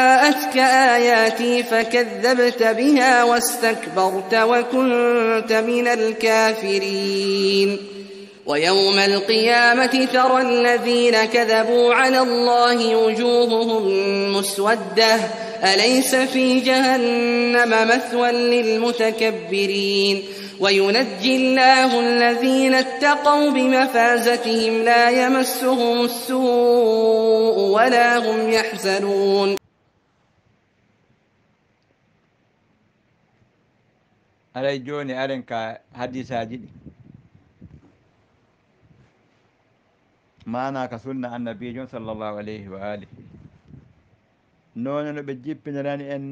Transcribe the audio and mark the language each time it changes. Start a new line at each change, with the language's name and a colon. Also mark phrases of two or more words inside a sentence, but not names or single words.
Arabic: جاءتك آياتي فكذبت بها واستكبرت وكنت من الكافرين ويوم القيامة ترى الذين كذبوا على الله وجوههم مسودة أليس في جهنم مثوى للمتكبرين وينجي الله الذين اتقوا بمفازتهم لا يمسهم السوء ولا هم يحزنون.
Fula: alay joni aren ka hadisaji ɗi mana ka sunna annabijon
Arabic: صلى الله عليه وعلى آله
Fula: noone no ɓe jippinirani en